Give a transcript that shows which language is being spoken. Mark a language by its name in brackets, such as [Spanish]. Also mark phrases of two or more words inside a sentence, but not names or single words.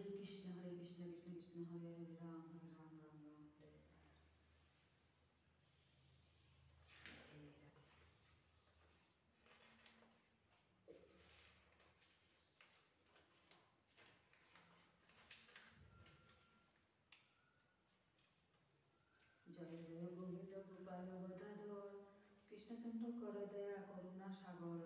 [Sanskrit] Krishna Krishna Krishna Hare Hare Ram Hare Ram Ram Ram Hare Hare। [Bangla] জয় জয় গোবিন্দ গোপাল গদাধর কৃষ্ণচন্দ্র কর দয়া করুণা সাগর।